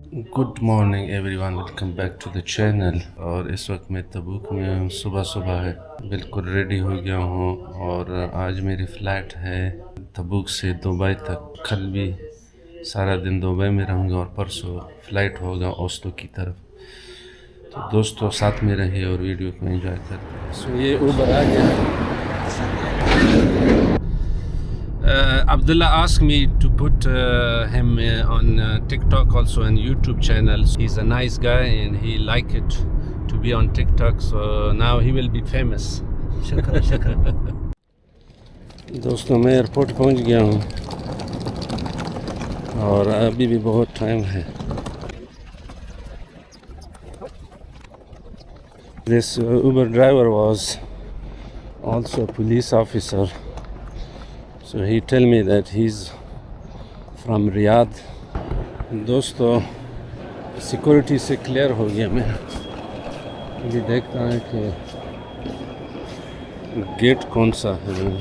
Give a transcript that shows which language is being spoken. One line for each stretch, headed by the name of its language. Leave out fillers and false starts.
English: Good morning everyone, welcome back to the channel.
Hindi: और इस वक्त मैं तबूक में हूँ, सुबह है, बिल्कुल रेडी हो गया हूँ और आज मेरी फ़्लाइट है तबूक से दुबई तक। कल भी सारा दिन दुबई में रहूँगा और परसों फ़्लाइट होगा ओस्लो की तरफ। तो दोस्तों साथ में रहिए और वीडियो को एंजॉय करते हैं। सो ये ऊबर आ गया।
English: Abdullah asked me to put him on TikTok, also on YouTube channel. He's a nice guy and he like it to be on TikTok, so now he will be famous.
Hindi: शुक्रिया। दोस्तों मैं airport पहुंच गया हूं और अभी भी बहुत टाइम है।
English: This Uber driver was also a police officer. So he tell me that he's from Riyadh.
Hindi: दोस्तों सिक्योरिटी से क्लियर हो गया मैं। अभी देखता है कि गेट कौन सा है।